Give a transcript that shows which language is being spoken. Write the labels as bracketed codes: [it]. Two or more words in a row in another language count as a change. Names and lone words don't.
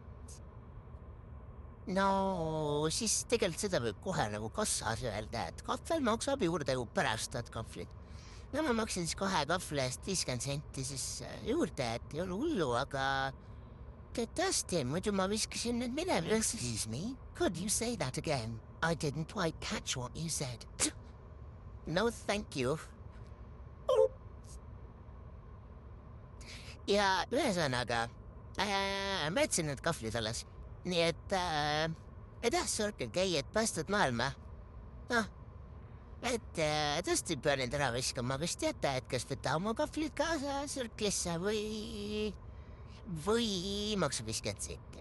[et] No siis tegelikult seda võib kohe nagu kassas öelda, et kahvel maksab juurde, kui pärast tahad kahvlit. No ma maksin siis 2 kahvli eest 50 senti siis juurde, et ei ole hullu, aga tõesti, muidu ma viskasin nüüd minema. [en] Excuse me, could you say that again? I didn't quite catch what you said. No, thank you. [et] Ja ühesõnaga, ma jätsin need kahvlid alles. Nii et Circle K, et päästad maailma. Noh, et tõesti pean need ära viskama, kas teate, et kas võtta oma kahvlid kaasa Circle'isse või maksab 50 senti.